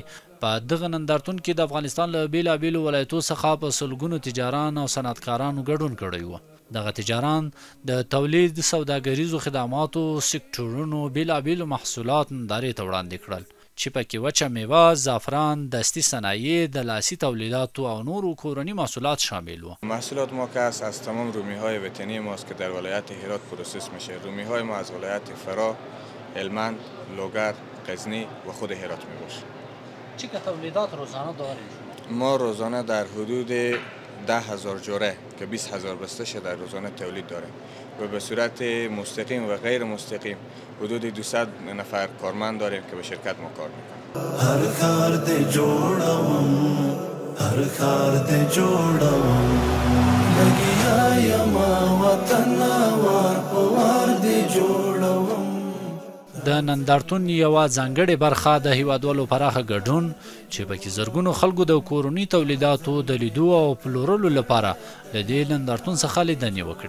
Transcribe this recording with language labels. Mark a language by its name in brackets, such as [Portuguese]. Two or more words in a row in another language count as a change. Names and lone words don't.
[Pashto] په دغه نندارتون کې د افغانستان له بېلابېلو ولایتو څخه په سلګونو تجاران او صنعتکارانو ګډون کړی و. دغه تجاران د تولید، سوداګریزو خدماتو سکتورونو بېلابېلو محصولات نندارې ته وړاندې کړل چې پکې وچه میوه، زعفران، دستی صنایع، د لاسي تولیداتو او نورو کورنی محصولات شامل و. [Persian] محصولات ما که از تمام رومی‌های وطنی ماست که در ولایت هرات پروسس میشه. رومی‌های ما از ولایت فرا، هلمند، لوگر، غزنی و خود هرات میباشه. چه که تولیدات روزانه دارید؟ ما روزانه در حدود 10,000 جوره که 20,000 بسته در روزانه تولید داره و به صورت مستقیم و غیر مستقیم حدود 200 نفر کارمند داریم که به شرکت ما کار میکنن. [Pashto] هر خار دی جوړوم هر خار دی جوړوم لګیا یم وطن وار په وار دی جوړوم. د نندارتون یوه ځانګړې برخه د هیوادوالو پراخه ګډون چې پکې زرګونو خلکو د کورني تولیداتو د لیدو او پلورلو لپاره د دې نندارتون څخه لیدنې وکړې.